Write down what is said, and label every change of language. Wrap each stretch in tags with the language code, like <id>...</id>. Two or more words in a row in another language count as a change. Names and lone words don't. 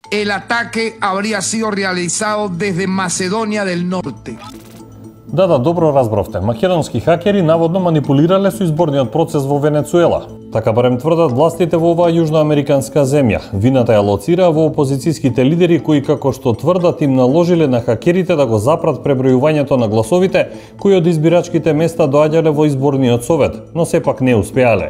<es>el ataque habría sido realizado desde Macedonia del Norte.</es> <mk>Да, добро разбравте. Македонски хакери наводно манипулирале со изборниот процес во Венецуела. Така барем тврдат властите во оваа јужноамериканска земја. Вината ја лоцира во опозицијските лидери кои, како што тврдат, им наложиле на хакерите да го запрат пребројувањето на гласовите кои од избирачките места доаѓале во изборниот совет, но сепак не успеале.</mk>